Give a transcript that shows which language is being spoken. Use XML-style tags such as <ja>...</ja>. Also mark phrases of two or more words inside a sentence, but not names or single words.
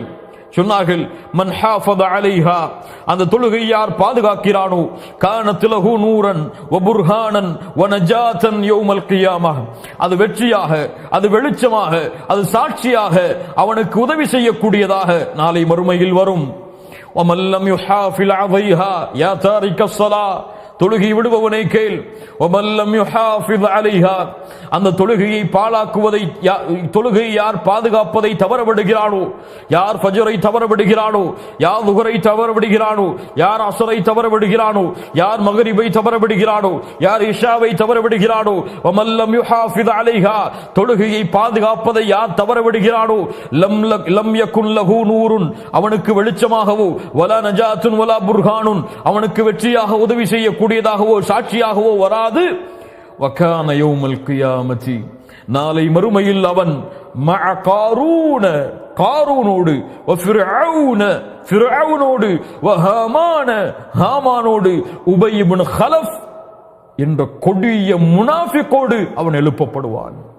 <ta>சொன்னார்கள்,</ta> <ar>من حافظ عليها,</ar> <ta>அந்த தொழுகை யார் பாதுகாக்கிறானோ,</ta> <ar>كانت له نورا وبرهانا ونجاة يوم القيامة,</ar> <ta>அது வெற்றியாக, அது வெளிச்சமாக, அது சாட்சியாக அவனுக்கு உதவி செய்யக்கூடியதாக நாளை மறுமையில் வரும்.</ta> <ar>ومن لم يحافظ عليها يا تارك الصلاة,</ar> <ta>தொழுகை விடுபவனை கேள்.</ta> <ar>ومن لم يحافظ عليها,</ar> <ta>அந்த தொழுகையை பாழாக்குவதை, தொழுகையை யார் பாதுகாப்பதை தவறவிடுகிறானோ, யார் ஃபஜ்ரை தவறவிடுகிறானோ, யார் லுஹரை தவறவிடுகிறானோ, யார் அஸ்ரை தவறவிடுகிறானோ, யார் மக்ரிபை தவறவிடுகிறானோ, யார் இஷாவை தவறவிடுகிறானோ,</ta> <ar>ومن لم يحافظ عليها,</ar> <ta>தொழுகையை பாதுகாப்பதை யார் தவறவிடுகிறானோ,</ta> <ar>لم يكن له نور,</ar> <ta>அவனுக்கு வெளிச்சமாகவோ,</ta> <ar>ولا نجاة ولا برهان,</ar> <ta>அவனுக்கு வெற்றியாக உதவி செய்யக்கூடியதாகவோ சாட்சியாகவோ வராது.</ta> <ar>وكان يوم القيامة,</ar> <ta>நாளை மறுமையில் அவன்</ta> <ar>مع قارون,</ar> <ta>காரூனோடு, வ ஃபிர்அவுன, ஃபிர்அவுனோடு, வ ஹாமான, ஹாமானோடு, உபை இப்னு ஹலஃப் என்ற கொடிய முனாஃபிகோடு அவன் எழுப்பப்படுவான்.</ta>